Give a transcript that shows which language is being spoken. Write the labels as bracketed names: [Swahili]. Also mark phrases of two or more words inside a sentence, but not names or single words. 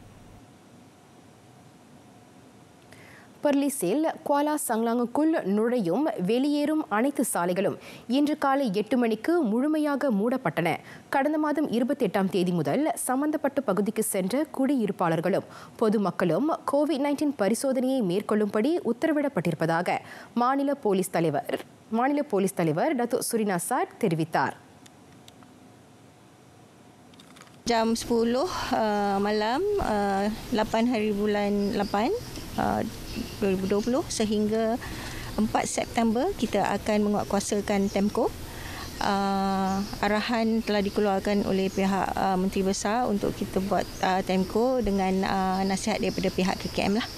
[Tamil] பர்லிஸில் குவாலா சங்லாங்குக்குள் நுழையும் வெளியேறும் அனைத்து சாலைகளும் இன்று காலை 8 மணிக்கு முழுமையாக மூடப்பட்டன. கடந்த மாதம் 28ஆம் தேதி முதல் சம்பந்தப்பட்ட பகுதிக்கு சென்ற குடியிருப்பாளர்களும் பொதுமக்களும் கோவிட்-19 பரிசோதனையை மேற்கொள்ளும்படி உத்தரவிடப்பட்டிருப்பதாக மாநில போலீஸ் தலைவர் டத்தோ சுரினா சாட் தெரிவித்தார். [Malay] Jam 10 malam 8 hari bulan 8 2020 sehingga 4 September kita akan menguatkuasakan TEMCO. Arahan telah dikeluarkan oleh pihak Menteri Besar untuk kita buat TEMCO dengan nasihat daripada pihak KKM lah.